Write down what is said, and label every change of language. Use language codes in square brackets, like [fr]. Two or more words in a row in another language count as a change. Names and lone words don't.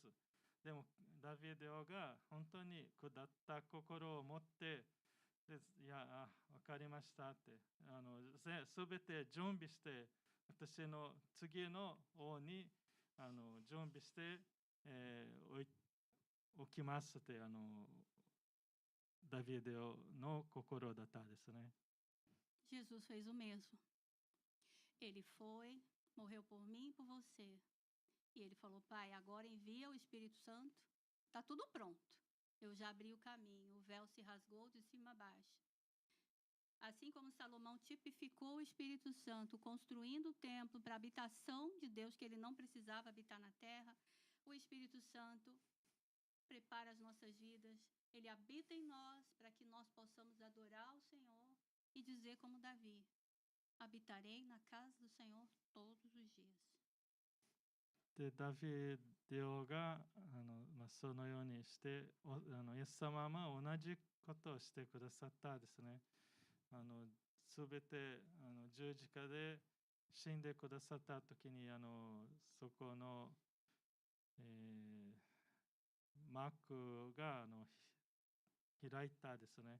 [ja] でもダビデ王が本当に下った心を持っていや、分かりましたってすべて準備して私の次の王に準備して、おきますってダビデの心だったですね。 [pt] Jesus fez o mesmo. Ele foi, morreu por mim e por você. E ele falou: Pai, agora envia o Espírito Santo. Está tudo pronto. Eu já abri o caminho. O véu se rasgou de cima a baixo. Assim como Salomão tipificou o Espírito Santo, construindo o templo para a habitação de Deus, que ele não precisava habitar na terra, o Espírito Santo prepara as nossas vidas. Ele habita em nós para que nós possamos adorar o Senhor e dizer como Davi: habitarei na casa do Senhor todos os dias. [ja] でダビデ王がそのようにしてイエス様は同じことをしてくださったですね。すべて十字架で死んでくださった時にそこの、マークが開いたですね。